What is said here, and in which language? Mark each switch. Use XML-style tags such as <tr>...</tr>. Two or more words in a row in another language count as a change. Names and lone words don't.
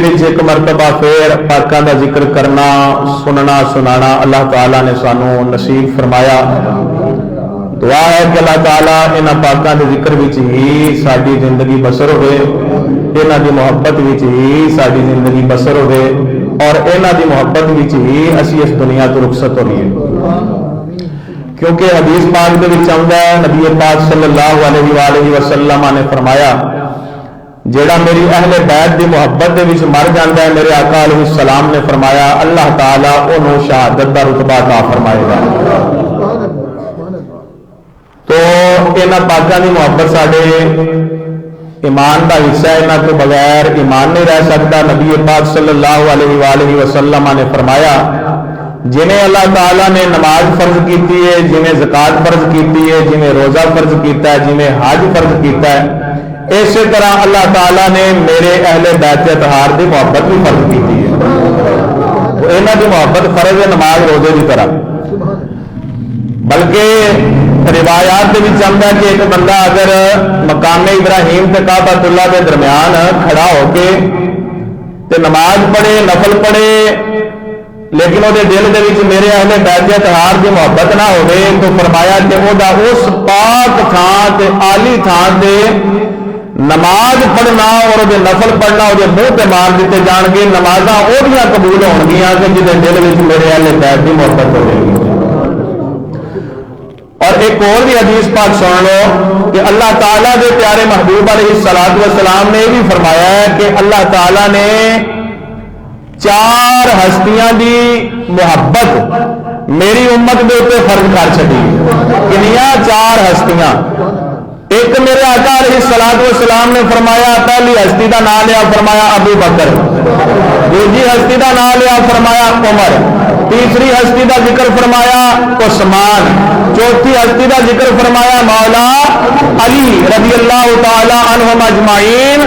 <pa>وچ ایک مرتبہ پھر پاکاں دا ذکر کرنا سننا سنانا اللہ تعالیٰ نے سانو نصیب فرمایا. دعا ہے کہ اللہ تعالیٰ انہاں پاکاں دے ذکر وچ ہی ساری زندگی بسر ہوئے, انہاں دی محبت وچ ہی ساری زندگی بسر ہوئے اور انہاں دی محبت وچ ہی اسی اس دنیا تو رخصت ہوئے. کیونکہ حدیث پاک دے وچ آندا ہے نبی پاک</pa> <ar>صلی اللہ علیہ وآلہ وسلم</ar> <pa>نے فرمایا جیڑا میری اہل بیت دی محبت دے وچ مر جاندا ہے, میرے آقا</pa> <ar>علیہ السلام</ar> <pa>نے فرمایا اللہ تعالیٰ انہوں شہادت دا رتبہ عطا فرمائے گا. تو انہاں پاکاں دی محبت ساڈے ایمان دا حصہ ہے, انہاں تو بغیر ایمان نہیں رہ سکتا. نبی پاک</pa> <ar>صلی اللہ علیہ وآلہ وسلم</ar> <pa>نے فرمایا جنہیں اللہ تعالیٰ نے نماز فرض کیتی ہے, جنہیں زکات فرض کیتی ہے, جنہیں روزہ فرض کیتا ہے, جنہیں حج فرض کیتا ہے, اسی طرح اللہ تعالیٰ نے میرے اہل بیت اطہار دی محبت بھی فرض کیتی ہے. انہاں دی محبت فرض ہے نماز روزے کی طرح. بلکہ روایات کے وچ آندا ہے کہ ایک بندہ اگر مقام ابراہیم تے کعبۃ اللہ کے درمیان کھڑا ہو کے تے نماز پڑھے نفل پڑھے لیکن وہ دل دے وچ میرے اہل بیت اطہار دی محبت نہ ہوے تو فرمایا کہ وہ اس پاک تھان تے عالی تھان تے نماز پڑھنا اور وہ نفل پڑھنا وہ منہ تے مار دیتے جان گے, نمازاں وہیاں قبول ہون گیاں کہ جہدے دل وچ میرے اہل بیت دی محبت ہوے گی. اور ایک اور بھی حدیث پاک سن لو کہ اللہ تعالیٰ دے پیارے محبوب</pa> <ar>علیہ الصلوۃ والسلام</ar> <pa>نے یہ بھی فرمایا ہے کہ اللہ تعالیٰ نے 4 ہستیاں دی محبت میری امت دے اوپر فرض کر چھڈی. کنیاں 4 ہستیاں. ایک میرے آقا</pa> <ar>علیہ الصلوۃ والسلام</ar> <pa>نے فرمایا پہلی ہستی دا نام لیا فرمایا ابو بکر, دوسری ہستی دا نام لیا فرمایا عمر, تیسری ہستی کا ذکر فرمایا عثمان، چوتھی ہستی کا ذکر فرمایا مولا علی</pa> <ar>رضی اللہ تعالی عنہم اجمعین۔</ar>